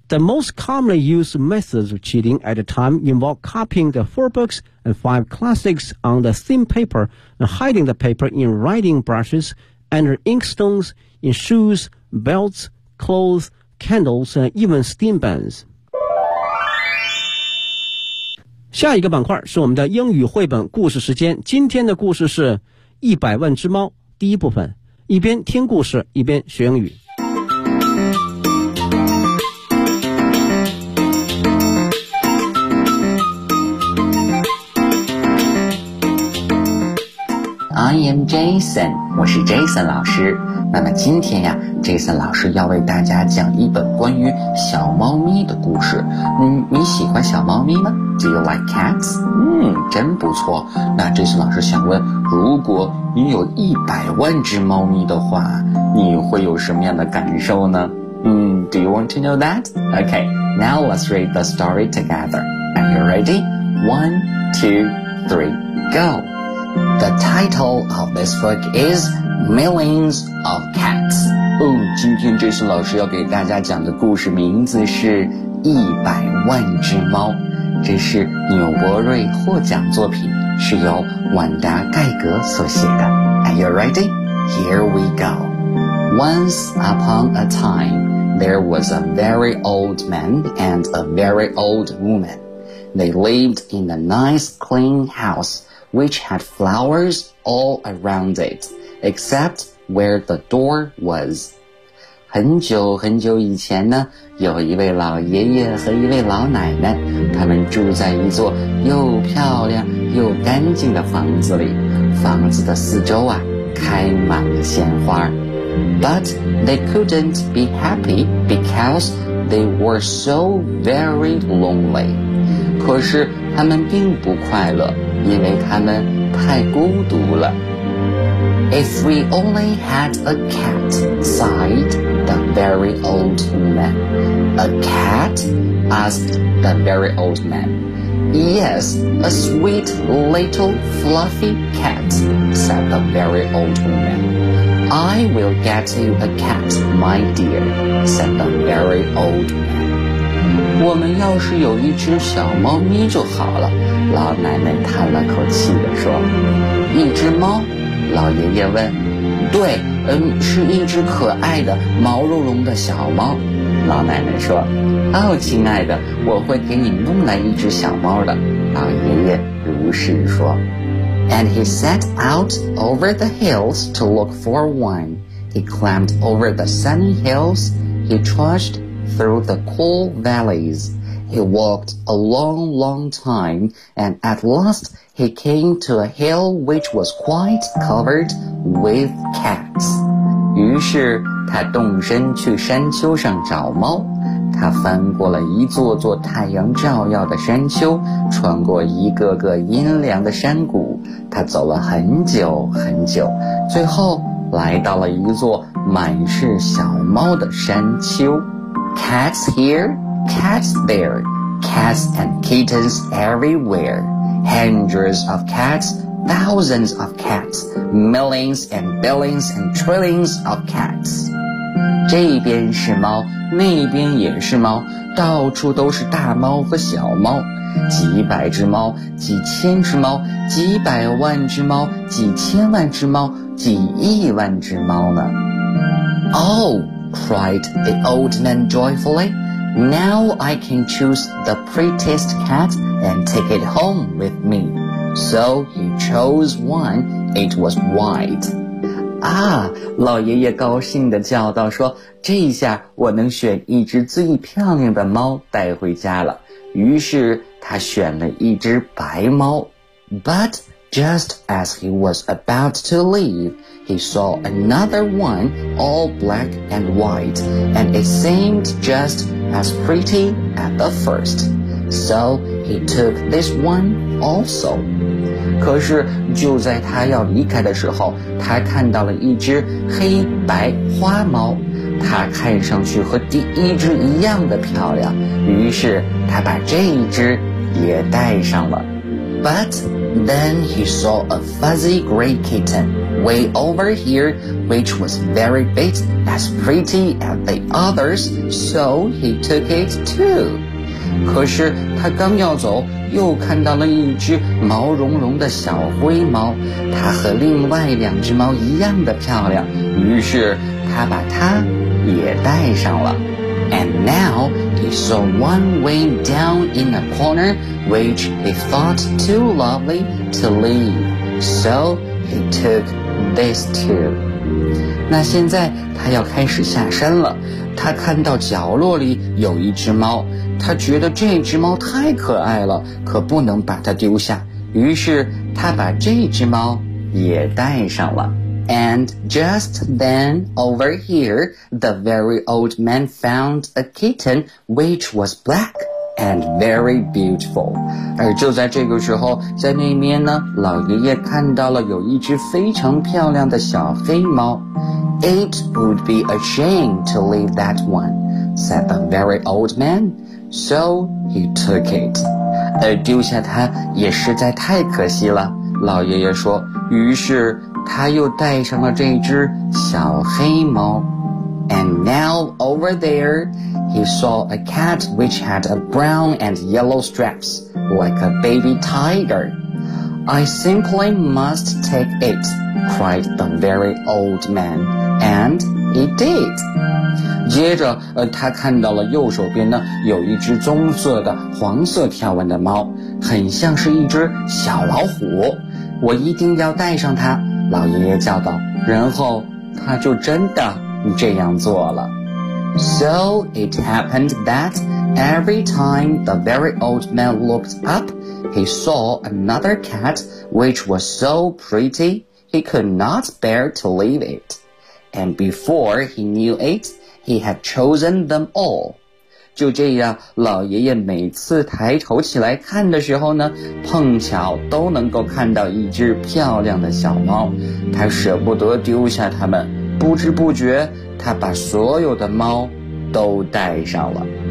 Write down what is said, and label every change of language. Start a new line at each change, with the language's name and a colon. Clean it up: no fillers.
English: The most commonly used methods of cheating at the time involve copying the 4 books and 5 classics on the thin paper and hiding the paper in writing brushes, under inkstones, in shoes, belts, clothes, candles, and even steam buns.
Chinese: 下一个板块是我们的英语绘本故事时间，今天的故事是《一百万只猫》第一部分，一边听故事一边学英语。
English: I am Jason，
Chinese: 我是 Jason 老师。那么今天呀 ，Jason 老师要为大家讲一本关于小猫咪的故事。你喜欢小猫咪吗 ？
English: Do you like cats？
Chinese: 真不错。那 Jason 老师想问，如果你有100万只猫咪的话，你会有什么样的感受呢？
English: Do you want to know that？ Okay， now let's read the story together. Are you ready？ 1, 2, 3, go。 The title of this book is Millions of Cats.
Chinese: 今天 Jason 老师要给大家讲的故事名字是一百万只猫。这是纽伯瑞获奖作品，是由婉达盖格所写的。
English: Are you ready? Here we go. Once upon a time, there was a very old man and a very old woman. They lived in a nice clean house. Which had flowers all around it, except where the door was.
Chinese: 很久很久以前呢，有一位老爷爷和一位老奶奶，他们住在一座又漂亮又干净的房子里，房子的四周啊，开满了鲜花。
English: But they couldn't be happy because they were so very lonely.
Chinese: 可是他们并不快乐，因为他们太孤独了。
English: If we only had a cat, sighed the very old man. A cat? Asked the very old man. Yes, a sweet little fluffy cat, said the very old woman. I will get you a cat, my dear, said the very old man.
Chinese: 我们要是有一只小猫咪就好了，老奶奶叹了口气地说。一只猫？老爷爷问。对，是一只可爱的毛茸茸的小猫，老奶奶说。哦，亲爱的，我会给你弄来一只小猫的，老爷爷如是说。
English: And he set out over the hills to look for one. He climbed over the sunny hills. He trudgedthrough the cool valleys. He walked a long, long time, and at last he came to a hill which was quite covered with cats.
Chinese: 于是他动身去山丘上找猫。他翻过了一座座太阳照耀的山丘，穿过一个个阴凉的山谷。他走了很久很久，最后来到了一座满是小猫的山丘。
English: Cats here, cats there, cats and kittens everywhere. Hundreds of cats, thousands of cats, millions and billions and trillions of cats.
Chinese: 这边是猫，那边也是猫，到处都是大猫和小猫，几百只猫，几千只猫，几百万只猫，几千万只猫，几亿万只猫呢。
English: Oh! cried the old man joyfully. Now I can choose the prettiest cat and take it home with me. So he chose one. It was white.
Chinese: 啊，老爷爷高兴地叫道说，这一下我能选一只最漂亮的猫带回家了。于是他选了一只白猫。
English: But just as he was about to leave,He saw another one, all black and white, and it seemed just as pretty as the first. So he took this one also.
Chinese: 可是就在他要离开的时候，他看到了一只黑白花猫，它看上去和第一只一样的漂亮，于是他把这一只也带上了。
English: But Then he saw a fuzzy gray kitten way over here, which was very big, as pretty as the others, so he took it too.
Chinese: 可是他刚要走，又看到了一只毛茸茸的小灰猫，它和另外两只猫一样的漂亮，于是他把它也带上了。
English: And now he saw one way down in a corner, which he thought too lovely to leave. So he took this too.
Chinese: 那现在他要开始下山了。他看到角落里有一只猫，他觉得这只猫太可爱了，可不能把它丢下。于是他把这只猫也带上了。
English: And just then, over here, the very old man found a kitten which was black and very beautiful.
Chinese: 而就在这个时候，在那边呢，老爷爷看到了有一只非常漂亮的小黑猫。
English: It would be a shame to leave that one, said the very old man. So he took it.
Chinese: 而丢下它也实在太可惜了，老爷爷说，于是他又带上了这只小黑猫。
English: And now over there, he saw a cat which had a brown and yellow stripes, like a baby tiger. I simply must take it, cried the very old man, and he did.
Chinese: 接着他看到了右手边呢，有一只棕色的黄色条纹的猫，很像是一只小老虎，我一定要带上它，老爷爷叫道，然后他就真的这样做了。
English: So it happened that every time the very old man looked up, he saw another cat which was so pretty he could not bear to leave it. And before he knew it, he had chosen them all.
Chinese: 就这样，老爷爷每次抬头起来看的时候呢，碰巧都能够看到一只漂亮的小猫，他舍不得丢下它们，不知不觉他把所有的猫都带上了。